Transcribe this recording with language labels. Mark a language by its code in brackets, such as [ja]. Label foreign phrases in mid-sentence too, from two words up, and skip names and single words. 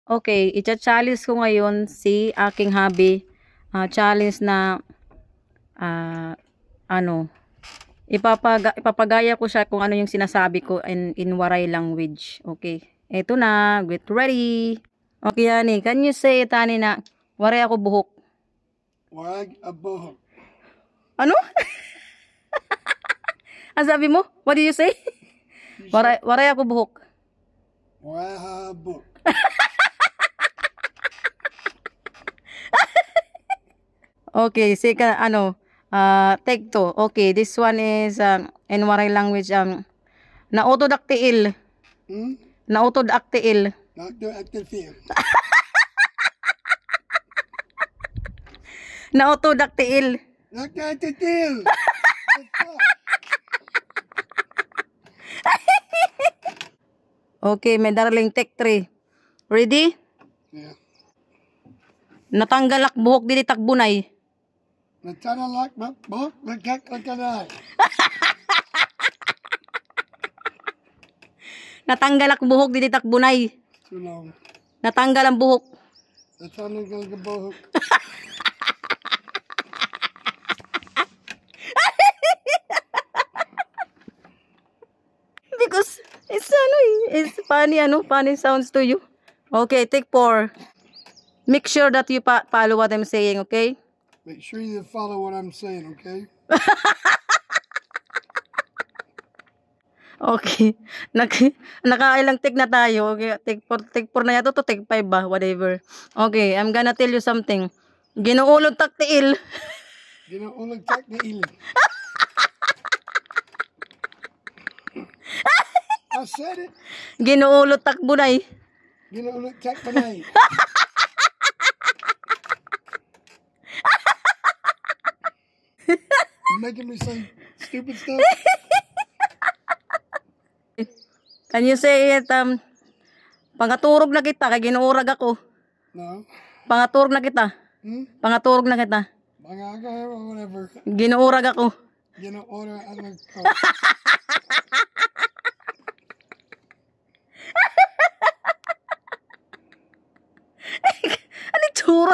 [tl] Okay, i-challenge ko ngayon si aking hubby. Challenge na ipapagaya ko siya kung ano yung sinasabi ko [en] in Waray language. [tl] Okay. Ito na, [en] get ready. Okay, Ani, can you say it, [war] Ani, na waray ako buhok? Waray buhok. [tl] Ano? Ang sabi mo? [en] What did you say? [war] Waray ako buhok. Waray buhok. [en] Okay, second, take 2. Okay, this one is in Waray language, nautodaktiil. [war] Nautodaktiil. Nautodaktiil. Nautodaktiil. Nautodaktiil. [en] Okay, my darling, take 3. Ready? Yeah. [war] Natanggalak buhok dili takbunay. Natanggalak buhok nagkakalakanay. Natanggalak buhok dili takbunay. [en] Too long. [tl] Natanggal ang buhok. Natanggal ang buhok. [en] Because it's funny sounds to you. Okay, take 4. Make sure that you follow what I'm saying, okay? Make sure you follow what I'm saying, okay? Okay. [tl] Nakailang take na tayo. Okay, take 4 na yato to take 5 ba, whatever. [en] Okay, I'm gonna tell you something. [war] Ginuulog taktiil. Ginuulog taktiil. [en] I said it. [war] Ginuulog takbunay. Ginuulog takbunay. [en] Making me say stupid stuff. Can you say it, [war] pangaturog na kita, kay ginuurag ako. [en] No. [war] Pangaturog na kita. Pangaturog na kita. [en] Whatever. [war] Ginuurag ako. Ginuurag ako. [tl] Ano tsura?